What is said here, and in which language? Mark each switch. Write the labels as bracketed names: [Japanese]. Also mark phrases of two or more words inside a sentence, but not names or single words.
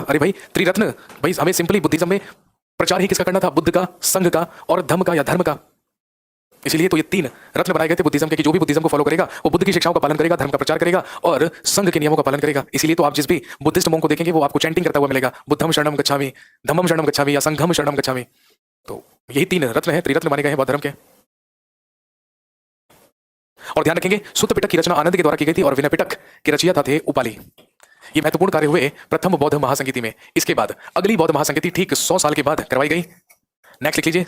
[Hindi] अरे भाई त्रिरत्न, भाई हमें [English] simply Buddhism [Hindi] में प्रचार ही किसका करना था? बुद्ध का, संघ का और धम्म का या धर्म का। इसलिए तो ये 3 रत्न बनाए गए थे बुद्धिज्म के कि जो भी बुद्धिज्म को फॉलो करेगा वो बुद्ध की शिक्षाओं का पालन करेगा, धर्म का प्रचार करेगा और संघ के नियमों का पालन करेगा। इसलिए तो आप जिस भी [English] Buddhist monk [Hindi] को देखेंगे वो आपको चैंटिंग करता हुआ मिलेगा, [Pali] बुद्धम शरणम गच्छामि, धम्मम शरणम गच्छामि या संघम शरणम गच्छामि। [Hindi] तो यही 3 रत्न हैं, त्रिरत्न माने गए हैं बौद्ध धर्म के। और ध्यान रखेंगे सुत्त पिटक की रचना आनंद के द्वारा की गई थी और विनय पिटक के रचयिता थे उपाली। ये महत्वपूर्ण कार्य हुए प्रथम बौद्ध महासंगीति में। इसके बाद अगली बौद्ध महासंगीति ठीक 100 साल के बाद करवाई गई।